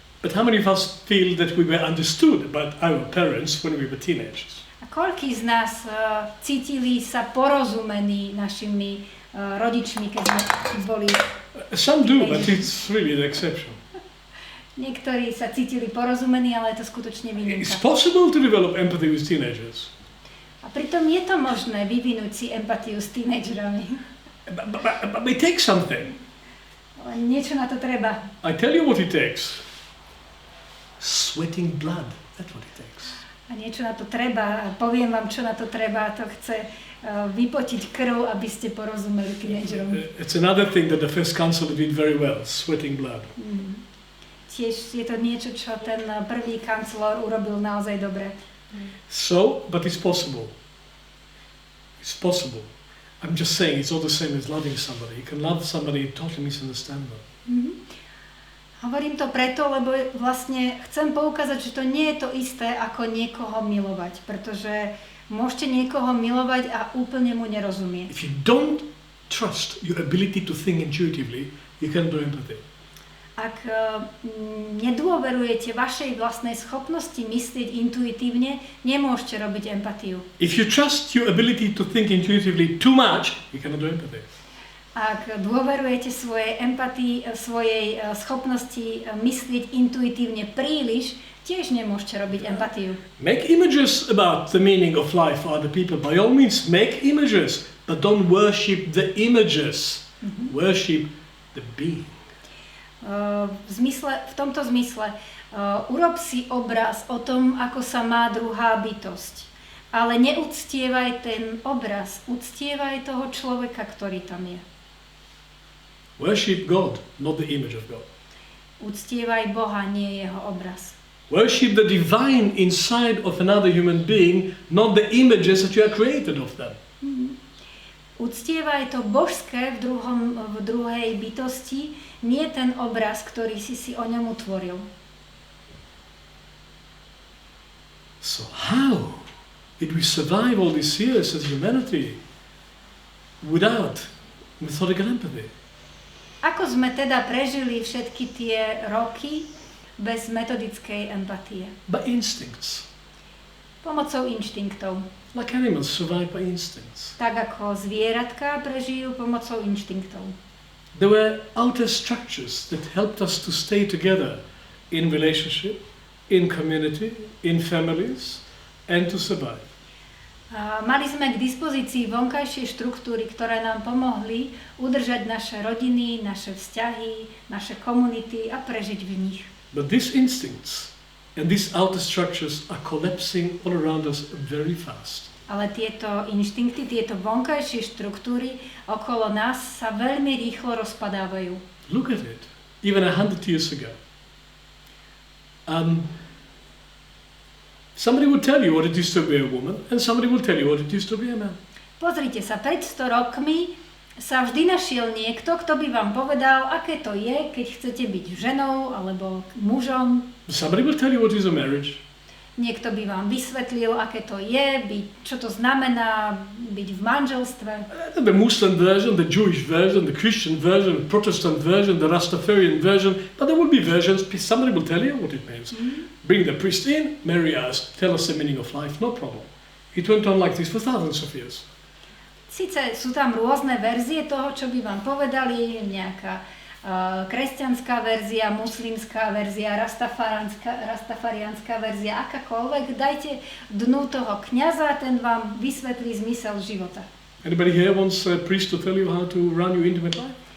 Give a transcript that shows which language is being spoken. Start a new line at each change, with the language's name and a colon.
English: But how many of us feel that we were understood by our parents when we were teenagers?
Slovak: A Koľkí z nás cítili sa porozumení našimi rodičmi, keď sme boli...
English: Some do, but it's really the exception.
Slovak: Niektorí sa cítili porozumení, ale je to skutočne
English: It's
Slovak: výnimka.
English: possible to develop empathy with teenagers.
Slovak: A pritom je to možné vyvinúť si empatiu s tínedžerami.
English: But it takes something.
Slovak: Ale niečo na to treba.
English: I tell you what it takes. Sweating blood. That's what it takes.
Slovak: A niečo na to treba. A poviem vám, čo na to treba. To chce vypotiť krv, aby ste porozumeli tínedžerom.
English: It's another thing that the first counselor did very well, sweating blood.
Slovak: Tiež je to niečo, čo ten prvý kancelor urobil naozaj dobre.
English: So, but it's possible. It's possible. I'm just saying it's all the same as loving somebody. You can love somebody and totally misunderstand them.
Slovak: Hovorím to preto, lebo vlastne chcem poukázať, že to nie je to isté, ako niekoho milovať. Pretože môžete niekoho milovať a úplne mu nerozumieť.
English: If you don't trust your ability to think intuitively, you can't do empathy.
Slovak: Ak nedôverujete vašej vlastnej schopnosti myslieť intuitívne, nemôžete robiť empatiu.
English: If you trust your ability to think intuitively too much, you cannot do empathy.
Slovak: Ak dôverujete svojej empatii, svojej schopnosti myslieť intuitívne príliš, tiež nemôžete robiť empatiu.
English: Make images about the meaning of life for other people. By all means, make images, but don't worship the images. Worship the being.
Slovak: V tomto zmysle, urob si obraz o tom, ako sa má druhá bytosť. Ale neuctievaj ten obraz, uctievaj toho človeka, ktorý tam je.
English: Worship God, not the image of God.
Slovak: Uctievaj Boha, nie jeho obraz.
English: Worship the divine inside of another human being, not the images that you are created of them.
Slovak: Uctievaj to božské v druhej bytosti, nie ten obraz, ktorý si o ňom utvoril.
English: So how did we survive all these years as humanity without methodical empathy?
Slovak: Ako sme teda prežili všetky tie roky bez metodickej empatie?
English: By instincts.
Slovak: Pomocou inštinktov.
English: Like animals survive by instincts.
Slovak: Tak ako zvieratka prežijú pomocou inštinktov.
English: There were outer structures that helped us to stay together in relationship, in community, in families, and to survive.
Slovak: Mali sme k dispozícii vonkajšie štruktúry, ktoré nám pomohli udržať naše rodiny, naše vzťahy, naše komunity a prežiť v nich.
English: But these instincts and these outer structures are collapsing all around us very fast.
Slovak: Ale tieto inštinkty, tieto vonkajšie štruktúry okolo nás sa veľmi rýchlo rozpadávajú.
English: Look at it. Even 100 years ago. Somebody will tell you what it is to be a woman, and somebody will tell you what it is to be a man.
Slovak: Pozrite sa, pred 100 rokmi sa vždy našiel niekto, kto by vám povedal, aké to je, keď chcete byť ženou alebo mužom.
English: Somebody will tell you what is a marriage.
Slovak: Niekto by vám vysvetlil, aké to je, čo to znamená byť v manželstve.
English: The Muslim version, the Jewish version, the Christian version, the Protestant version, the Rastafarian version, but there will be versions, somebody will tell you what it means. Bring the priest in, marry us, tell us the meaning of life, no problem. It went on like this for thousands of years.
Slovak: Sice sú tam rôzne verzie toho, čo by vám povedali, nejaká kresťanská verzia, muslimská verzia, rastafarianská verzia, akákoľvek, dajte dnu toho kňaza, ten vám vysvetlí zmysel života.
English: Anybody here wants a priest to tell you how to run your intimate life?